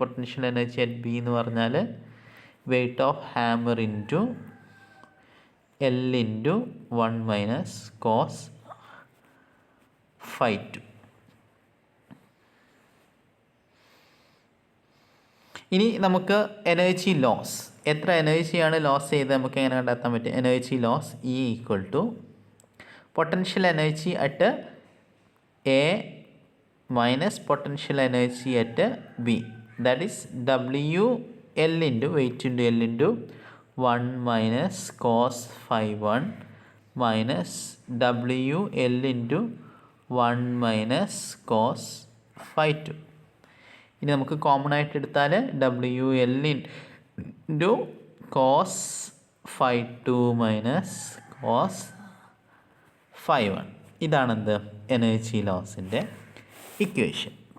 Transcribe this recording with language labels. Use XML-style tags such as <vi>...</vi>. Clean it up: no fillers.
<en>potential energy at B</en> <ml>എന്ന് പറഞ്ഞാൽ</ml> <en>Weight of hammer into L into 1 minus cos 5-2.</en> <ml>ഇനി നമുക്ക് എനർജി ലോസ്, എത്ര എനർജിയാണ് ലോസ് ചെയ്ത് നമുക്ക് എങ്ങനെ കണ്ടെത്താൻ പറ്റും?</ml> <en>Energy loss equal to potential energy at A minus potential energy at B. That is WL into weight into L into 1 minus cos phi 1 minus WL into 1 minus cos phi 2.</en> <ml>ഇനി നമുക്ക് common ആയിട്ട് എടുത്താൽ</ml> <en>WL into cos phi 2 minus cos phi 1.</en> <ml>ഇതാണെന്ത് energy ലോസിൻ്റെ equation.</ml>